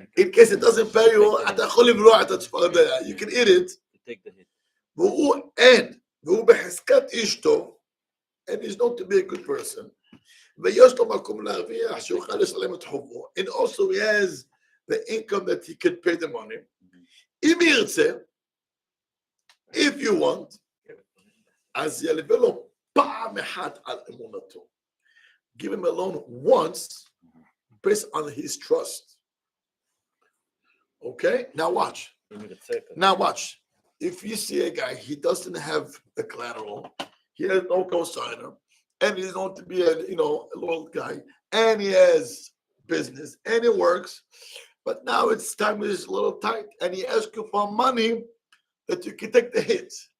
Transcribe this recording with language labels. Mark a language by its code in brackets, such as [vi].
[en] In case it doesn't pay you, [he] אתה יכול לבלוע את הצפרדע. [en] You can eat it. Take the hit. [he] והוא אין, והוא בחזקת אשתו, [en] and he's known to be a good person, [he] ויש לו מקום להרוויח שיוכל לשלם את חובו, [en] and also he has the income that he can pay the money. [he] אם ירצה, [en] if you want, [he] אז ילווה לו פעם אחת על אמונתו. [en] Give him a loan once, based on his trust. Okay? Now watch. Give me the second. Now watch. If you see a guy, he doesn't have the collateral, he has no co-signer, and he's going to be a loyal guy, and he has business, and it works, but now it's time is a little tight, and he asks you for money that you can take the hit.